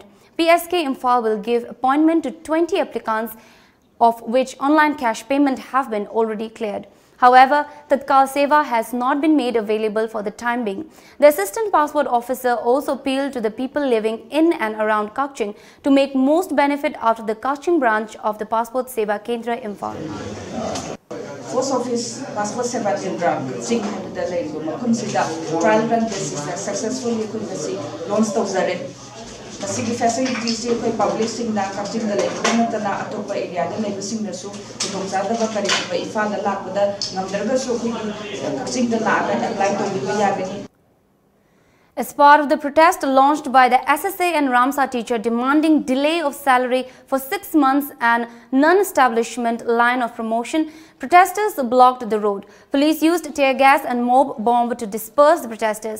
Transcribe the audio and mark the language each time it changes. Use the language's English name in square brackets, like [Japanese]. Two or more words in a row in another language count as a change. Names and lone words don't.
[English] PSK Imphal will give appointment to 20 applicants, of which online cash payment have been already cleared. However, Tatkal Seva has not been made available for the time being. The assistant passport officer also appealed to the people living in and around Kaching to make most benefit out of the Kaching branch of the Passport Seva Kendra Imphal. [Manipuri] Post Office Passport Seva Kendra Kaching habida laibo mafam sida [English] trial run basis successfully launch [Manipuri] tawzare. Masigi facilities je koi public sing na Kaching da laibo natana atopa area da laibo sing na su kudongzada ba kari ba ifa da lakbada ngamdarga su Kaching da la apply to bi yagani. [English] As part of the protest launched by the SSA and Ramsa teacher demanding delay of salary for 6 months and non-establishment line of promotion, protesters blocked the road. Police used tear gas and mob bomb to disperse the protesters.